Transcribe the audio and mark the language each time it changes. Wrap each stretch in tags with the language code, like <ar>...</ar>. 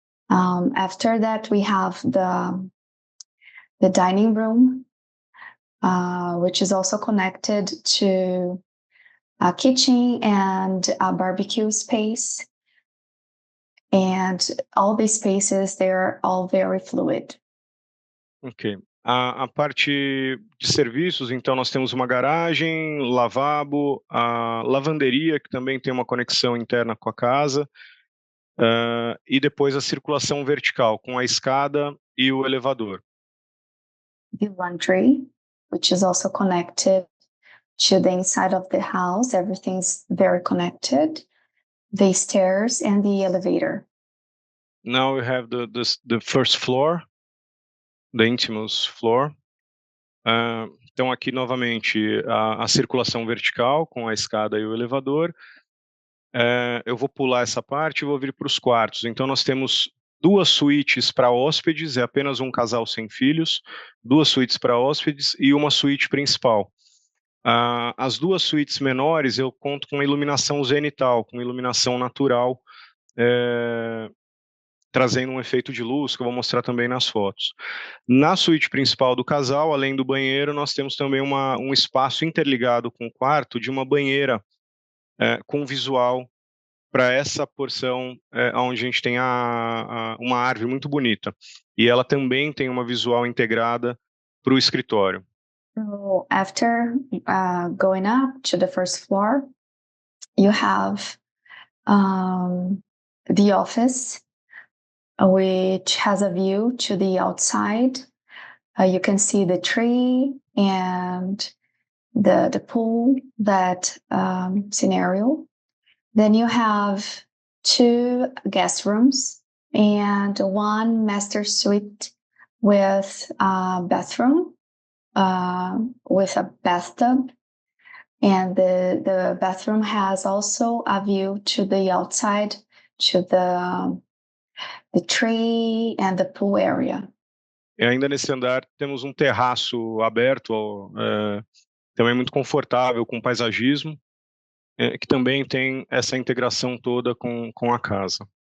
<en>After that, we have the dining room, which is also connected to a kitchen and a barbecue space. And all these spaces, they're all very fluid. Ok.</en> <pt>A parte de serviços, então, nós temos uma garagem, lavabo, a lavanderia, que também tem uma conexão interna com a casa, e depois a circulação vertical, com a escada e o elevador.</pt> <en>The laundry, which is also connected to the inside of the house. Everything's very connected. The stairs and the elevator. Now we have the first floor, the intimus floor.</en> <pt>Então aqui novamente a circulação vertical com a escada e o elevador. Eu vou pular essa parte e vou vir para os quartos. Então nós temos 2 suítes para hóspedes, é apenas um casal sem filhos, 2 suítes para hóspedes e uma suíte principal. As 2 suítes menores eu conto com iluminação zenital, com iluminação natural, trazendo um efeito de luz que eu vou mostrar também nas fotos. Na suíte principal do casal, além do banheiro, nós temos também um espaço interligado com o quarto de uma banheira com visual para essa porção onde a gente tem uma árvore muito bonita. E ela também tem uma visual integrada para o escritório.</pt> <en>So after going up to the first floor, you have the office, which has a view to the outside. You can see the tree and the pool, that scenario. Then you have 2 guest rooms and 1 master suite with a bathroom, with a bathtub. And the bathroom has also a view to the outside, to the tree and the pool area.</en> <pt>E ainda nesse andar temos um terraço aberto, também muito confortável, com paisagismo, que também tem essa integração toda com a casa.</pt>